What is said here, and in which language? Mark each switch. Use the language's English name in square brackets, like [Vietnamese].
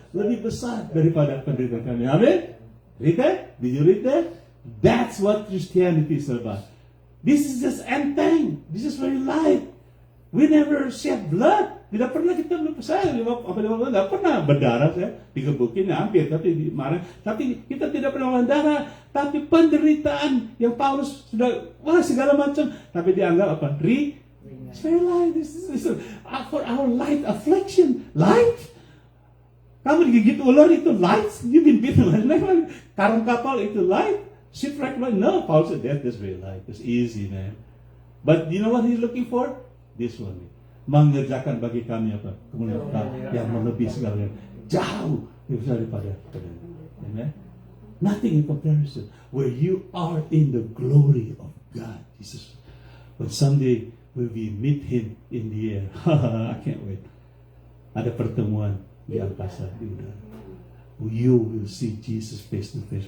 [Indonesian] Lebih besar daripada penderitaan kami. [English] Amin? Read that? Did you read that? That's what Christianity is about. This is just end time. This is very light. We never shed blood. [Indonesian] Tidak pernah kita saya tidak pernah berdarah, saya digebukin hampir, tapi marah. Tapi kita tidak pernah berdarah. Tapi penderitaan yang Paulus sudah segala macam, tapi dianggap apa? [English] It's very light. This is for our light affliction. Light. [Indonesian] Kamu digigit ular itu [English] light. You been bitten. [Indonesian] Karung kapal itu light. [English] Shipwreck, no, Paul said that is very light. It's easy, man. But you know what he's looking for? This one. [Indonesian] Mengerjakan bagi kami apa? Kemuliaan yang melebihi segalanya. Jauh daripada. [English] Amen. Nothing in comparison. Where you are in the glory of God, Jesus. But someday when we meet Him in the air, I can't wait. [Indonesian] Ada pertemuan di angkasa, di udara. [English] You will see Jesus face to face.